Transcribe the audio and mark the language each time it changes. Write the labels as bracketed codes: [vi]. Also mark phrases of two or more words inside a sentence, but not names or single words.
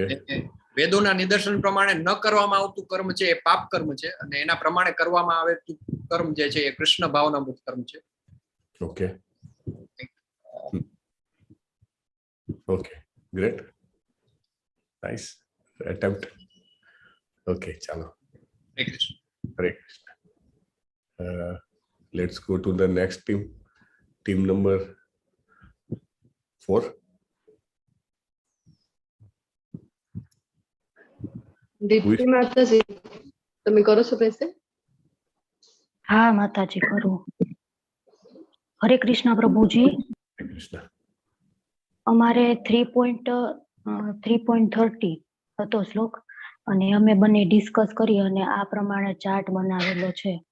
[gu] વેદોના નિદર્શન પ્રમાણે ન કરવામાં આવતું કર્મ છે એ પાપ કર્મ છે અને એના પ્રમાણે કરવામાં આવતું કર્મ જે છે એ કૃષ્ણ ભાવનામૃત કર્મ છે. [en] Okay. Okay. Great. નાઇસ attempt. Okay, chalo. Hare Krishna. Hare Krishna. Let's go to the next team. Team number 4. [gu] દીપ્તિ માતાજી તમે કરો છો પૈસે? હા માતાજી કરું. હરે કૃષ્ણ પ્રભુજી. Hare Krishna. અમારે 3.30 હતો શ્લોક અને અમે બંને ડિસ્કસ કરી અને આ પ્રમાણે ચાર્ટ બનાવેલો છે.